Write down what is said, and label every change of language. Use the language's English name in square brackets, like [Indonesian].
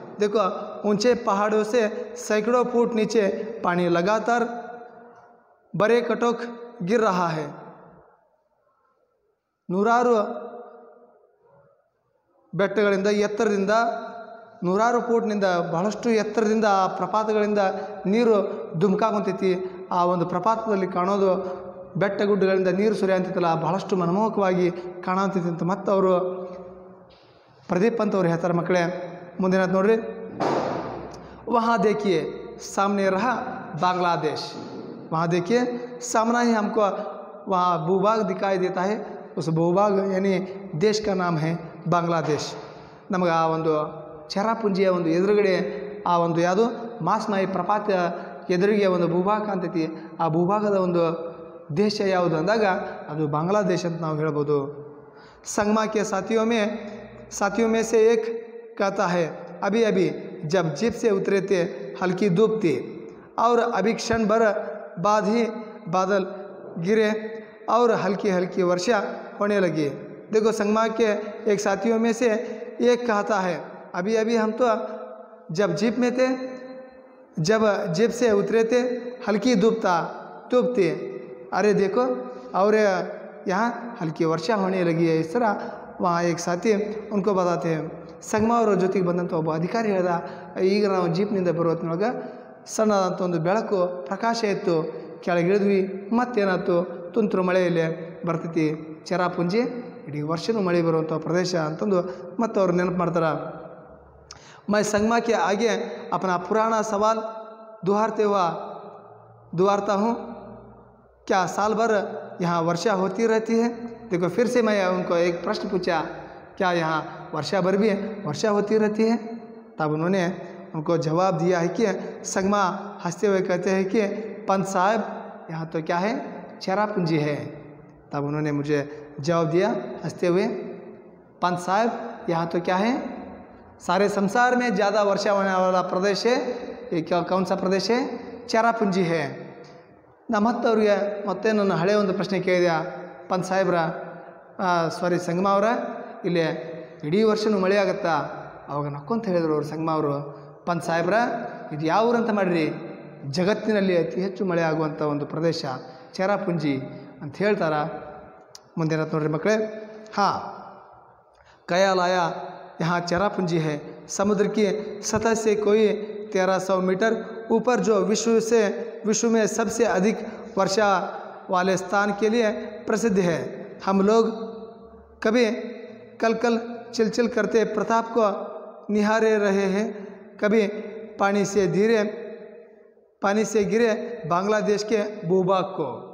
[Hindi] देखो, ऊंचे पहाड़ों से सैकड़ों फुट नीचे पानी लगातार बेरोक गिर रहा है. [Kannada] ನೂರಾರು ಬೆಟ್ಟಗಳಿಂದ ಎತ್ತರದಿಂದ ನೂರಾರು ಫೂಟ್ನಿಂದ ಬಹಳಷ್ಟು ಎತ್ತರದಿಂದ ಆ ಪ್ರಪಾತಗಳಿಂದ ನೀರು ಧುಮುಕಾಗುತ್ತೈತಿ. ಆ ಒಂದು ಪ್ರಪಾತದಲ್ಲಿ ಕಾಣೋದು ಬೆಟ್ಟ ಗುಡ್ಡಗಳಿಂದ ನೀರು ಸುರಿಯಂತಿತ್ತಲ್ಲ, ಬಹಳಷ್ಟು ಮನಮೋಹಕವಾಗಿ ಕಾಣುತ್ತೈತಿ ಅಂತ ಮತ್ತು ಅವರು ಪ್ರದೀಪ್ ಅಂತ ಅವ್ರು ಹೇಳ್ತಾರೆ. ಮಕ್ಕಳೇ, ಮುಂದಿನ ನೋಡ್ರಿ. [Hindi] वहाँ देखिए सामने रहा बांग्लादेश. वहाँ देखिए सामना ही हमको वहाँ भूभाग दिखाई देता है. उस भूभाग यानी देश का नाम है बांग्लादेश. [Kannada] ನಮಗೆ ಆ ಒಂದು ಚೆರಾಪುಂಜಿಯ ಒಂದು ಎದುರುಗಡೆ ಆ ಒಂದು ಯಾವುದು ಮಾಸ್ಮಾಯಿ ಪ್ರಪಾತ ಎದುರಿಗೆ ಒಂದು ಭೂಭಾಗ ಕಾಣ್ತೈತಿ. ಆ ಭೂಭಾಗದ ಒಂದು ದೇಶ ಯಾವುದು ಅಂದಾಗ ಅದು ಬಾಂಗ್ಲಾದೇಶ ಅಂತ ನಾವು ಹೇಳ್ಬೋದು. [Hindi] संगमा के साथियों में से एक कहता है, अभी जब जीप से उतरे थे हल्की धूप थी और अभी क्षण भर बाद ही बादल गिरे और हल्की वर्षा होने लगी. देखो, संगमा के एक साथियों में से एक कहता है, अभी हम तो जब जीप में थे, जब जीप से उतरे थे हल्की धूप थी. अरे देखो, और यहाँ हल्की वर्षा होने लगी है. इस तरह वहाँ एक साथी उनको बताते हैं. [Kannada] ಸಂಗಮ ಅವರ ಜೊತೆಗೆ ಬಂದಂಥ ಒಬ್ಬ ಅಧಿಕಾರಿ ಹೇಳ್ದ, ಈಗ ನಾವು ಜೀಪ್ನಿಂದ ಬರೋತ್ತಿನೊಳಗೆ ಸಣ್ಣದಂಥ ಒಂದು ಬೆಳಕು ಪ್ರಕಾಶ ಇತ್ತು, ಕೆಳಗಿಳಿದ್ವಿ, ಮತ್ತೇನಾಯ್ತು, ತುಂತುರು ಮಳೆಯಲ್ಲಿ ಬರ್ತೈತಿ ಚೆರಾಪುಂಜಿ, ಇಡೀ ವರ್ಷನೂ ಮಳೆ ಬರುವಂಥ ಪ್ರದೇಶ ಅಂತಂದು ಮತ್ತು ಅವ್ರು ನೆನಪು ಮಾಡ್ತಾರೆ. [Hindi] मैं संगमा के आगे अपना पुराना सवाल दोहराता हूँ, क्या साल भर यहाँ वर्षा होती रहती है? देखो, फिर से मैं उनको एक प्रश्न पूछा, क्या यहाँ वर्षा भर भी वर्षा होती रहती है? तब उन्होंने उनको जवाब दिया है कि संगमा हंसते हुए कहते हैं कि पंत साहब, यहाँ तो क्या है, चेरापूंजी है. तब उन्होंने मुझे जवाब दिया हंसते हुए, पंत साहब, यहाँ तो क्या है, सारे संसार में ज़्यादा वर्षा होने वाला प्रदेश है, ये क्या कौन सा प्रदेश है, चेरापूंजी है. [Kannada] ನಾ ಮತ್ತವ್ರಿಗೆ ಮತ್ತೆ ನನ್ನ ಹಳೆಯ ಒಂದು ಪ್ರಶ್ನೆ ಕೇಳಿದೆ, ಪಂತ್ ಸಾಹೇಬ್ರ ಸಾರಿ ಸಂಗಮ ಅವರ, ಇಲ್ಲಿ ಇಡೀ ವರ್ಷನೂ ಮಳೆ ಆಗುತ್ತಾ? ಅವಾಗ ನಕ್ಕೊಂತ ಹೇಳಿದ್ರು ಅವರು ಸಂಗಮ ಅವರು, ಪಂತ್ ಸಾಹೇಬ್ರ, ಇದು ಯಾವ ಊರಂತ ಮಾಡಿರಿ, ಜಗತ್ತಿನಲ್ಲಿ ಅತಿ ಹೆಚ್ಚು ಮಳೆ ಆಗುವಂಥ ಒಂದು ಪ್ರದೇಶ ಚೇರಾಪುಂಜಿ ಅಂತ ಹೇಳ್ತಾರೆ. ಮುಂದೇನ ನೋಡ್ರಿ ಮಕ್ಕಳೇ. [Hindi] हाँ, ख्याल आया यहाँ चेरापूंजी है, समुद्र की सतह से कोई 1300 मीटर ऊपर, जो विश्व में सबसे अधिक वर्षा वाले स्थान के लिए प्रसिद्ध है. हम लोग कभी कल चिलचिल करते प्रताप को निहारे रहे हैं, कभी पानी से गिरे बांग्लादेश के भूभाग को.